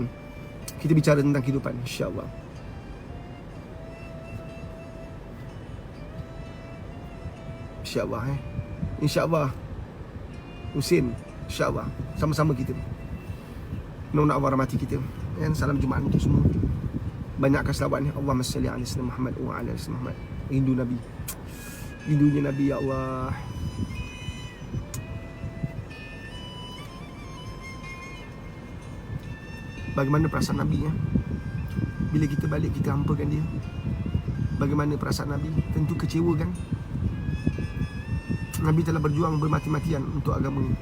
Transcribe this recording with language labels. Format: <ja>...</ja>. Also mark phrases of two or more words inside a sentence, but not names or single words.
<ms>Kita bicara tentang kehidupan, insya-Allah. InsyaAllah InsyaAllah Husin, InsyaAllah sama-sama kita. Mudah-mudahan Allah rahmati kita. Dan salam Jumaat untuk semua. Banyakkan selawat ni.</ms> <ar>Allahumma salli ala sayyidina Muhammad</ar> <ms>wa ala sayyidina Muhammad. Rindu Nabi, rindunya Nabi,</ms> <ar>ya Allah.</ar> <ms>Bagaimana perasaan Nabi, ya? Bila kita balik, kita hampakan dia. Bagaimana perasaan Nabi? Tentu kecewa, kan? Nabi telah berjuang bermati-matian untuk agama ini.</ms>